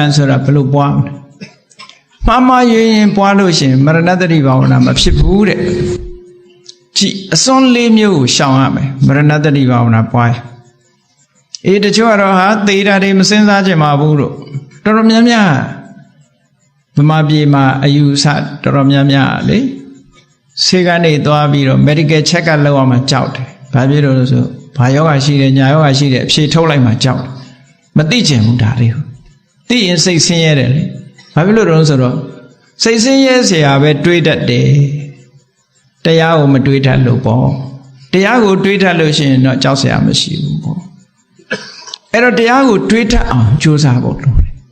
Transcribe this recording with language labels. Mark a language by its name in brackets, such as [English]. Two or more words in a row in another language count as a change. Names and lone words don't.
[Burmese] ကန်ဆိုတာဘယ်လိုပွားမလဲမှားမှားရင်ပွားလို့ရှိရင်မရဏတတိဘာဝနာမဖြစ်ဘူးတဲ့ကြည်အစွန်းလေးမျိုးကိုရှောင်ရမယ်မရဏတတိဘာဝနာပွားတ ချို့ကတော့ဟာသေတာတွေမစင်စားကြပါဘူးလို့တော်တော်များများဗမာပြည်မှာအယူဆတော်တော်များများလေ ဆေးကနေသွားပြီးတော့ [English] medical check up [Burmese] လုပ်အောင်မှကြောက်တယ်။ဘာဖြစ်လို့လဲဆိုဘာယောဂရှိတယ်ညာယောဂရှိတယ်အဖြေထုတ်လိုက်မှကြောက်တယ်။မသိချင်ဘူးဒါလေးကို။သိရင်စိတ်ဆင်းရဲတယ်လေ။ဘာဖြစ်လို့လဲဆိုတော့စိတ်ဆင်းရဲเสียပဲတွေးတတ်တယ်။တရားကိုမတွေးတတ်လို့ပေါ့။တရားကိုတွေးတတ်လို့ရှိရင်တော့ကြောက်เสียမရှိဘူးပေါ့။အဲ့တော့တရားကိုတွေးတတ်အောင်ကြိုးစားဖို့လိုတယ်